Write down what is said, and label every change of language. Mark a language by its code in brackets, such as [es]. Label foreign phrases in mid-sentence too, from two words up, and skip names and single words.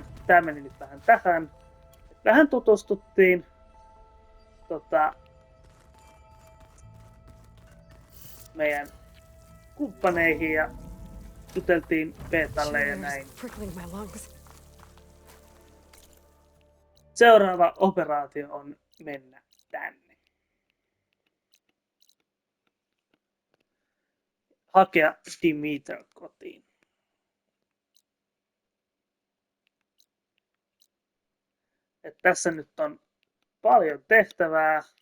[fi] Tää meni nyt vähän tähän. Vähän tutustuttiin meidän kumppaneihin ja juteltiin betalle ja [en] Sugar is [fi] näin. [en] prickling my lungs. [fi] Seuraava operaatio on mennä tänne. Hakea Demeter kotiin. Et tässä nyt on paljon tehtävää.